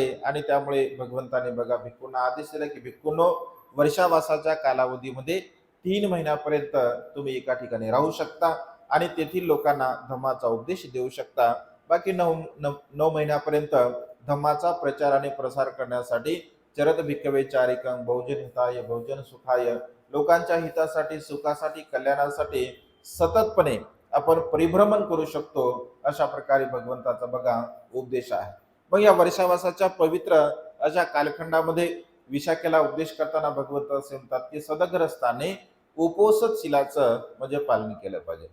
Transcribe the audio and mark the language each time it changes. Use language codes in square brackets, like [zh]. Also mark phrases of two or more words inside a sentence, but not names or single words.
[mr] आणि त्यामुळे भगवंताने बघा भिक्खूंना आदेश दिला की भिक्खूंनो, वर्षावासाच्या कालावधीमध्ये 3 महिन्यापर्यंत तुम्ही एका ठिकाणी राहू शकता आणि तेथील लोकांना धम्माचा उपदेश देऊ शकता. बाकी 9 महिन्यापर्यंत धम्माचा प्रचार आणि प्रसार करण्यासाठी [pi] चरत भिक्खवे चारिकं बहुजन हिताय बहुजन सुखाय, [mr] लोकांच्या हितासाठी, सुखासाठी, कल्याणासाठी सततपणे आपण परिभ्रमण करू शकतो. अशा प्रकारे भगवंताचा बघा उपदेश आहे. मग या वर्षावासाच्या पवित्र अशा कालखंडामध्ये विशाखेला उपदेश करताना भगवंत असे म्हणतात की सदग्रस्ताने उपोषणशीलाचं म्हणजे पालन केलं पाहिजे.